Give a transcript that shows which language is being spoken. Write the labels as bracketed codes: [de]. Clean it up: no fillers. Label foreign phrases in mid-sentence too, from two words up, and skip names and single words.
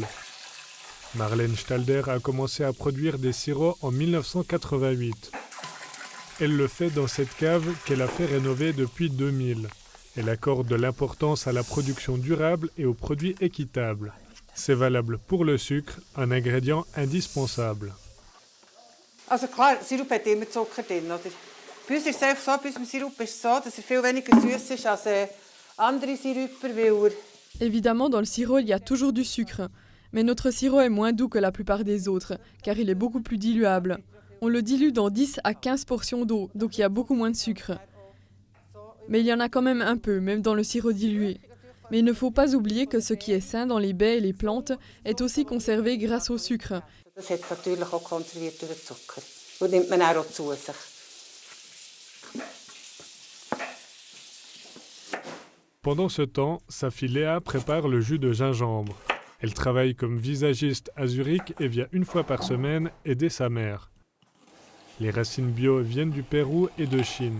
[fr] Marlène Stalder a commencé à produire des sirops en 1988. Elle le fait dans cette cave qu'elle a fait rénover depuis 2000. Elle accorde de l'importance à la production durable et aux produits équitables. C'est valable pour le sucre, un ingrédient indispensable. [de] Also klar, Sirup hat immer Zucker drin, oder? Bei uns ist es einfach so, bei unserem Sirup ist es so, dass er viel weniger süß ist als andere Siruper, weil [fr] Évidemment, dans le sirop, il y a toujours du sucre. Mais notre sirop est moins doux que la plupart des autres, car il est beaucoup plus diluable. On le dilue dans 10 à 15 portions d'eau, donc il y a beaucoup moins de sucre. Mais il y en a quand même un peu, même dans le sirop dilué. Mais il ne faut pas oublier que ce qui est sain dans les baies et les plantes est aussi conservé grâce au sucre. [de] das hat natürlich auch konserviert durch den Zucker. Und nimmt man auch zu sich. [fr] Pendant ce temps, sa fille Léa prépare le jus de gingembre. Elle travaille comme visagiste à Zurich et vient une fois par semaine aider sa mère. Les racines bio viennent du Pérou et de Chine.